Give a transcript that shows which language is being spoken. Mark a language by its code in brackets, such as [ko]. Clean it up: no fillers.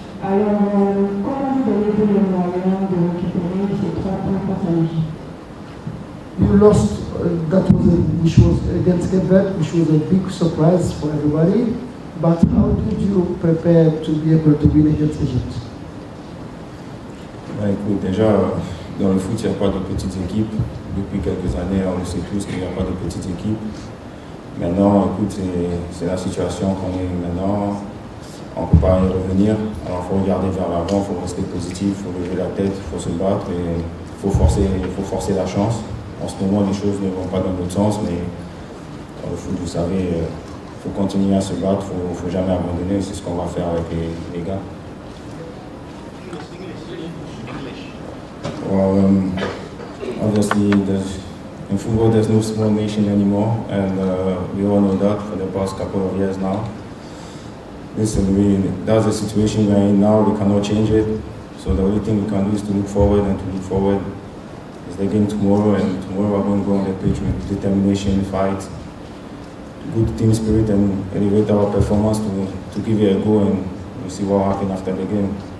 [fr] Alors, comment vous donnez-vous les moyens de récupérer ces 3 points face à l'Égypte? [en] You lost, which was against Quebec, which was a big surprise for everybody. But how did you prepare to be able to win against Egypt? [fr] Écoute, déjà, dans le foot, il n'y a pas de petites équipes. Depuis quelques années, on le sait tous qu'il n'y a pas de petites équipes. Maintenant, écoute, c'est la situation qu'on est maintenant. On ne peut pas y revenir. Alors, il faut regarder vers l'avant, il faut rester positif, il faut lever la tête, il faut se battre et il faut forcer la chance. En ce moment, les choses ne vont pas dans notre sens, mais dans le foot, vous savez, il faut continuer à se battre, il ne faut jamais abandonner. C'est ce qu'on va faire avec les gars. [en] Well, obviously, in football, there's no small nation anymore, and we all know that for the past couple of years now. Listen, that's the situation we're in now. We cannot change it. So the only thing we can do is to look forward, and to look forward is the game tomorrow, and tomorrow we're going to go on the pitch with determination, fight, good team spirit, and elevate our performance to give it a go, and we'll see what happens after the game.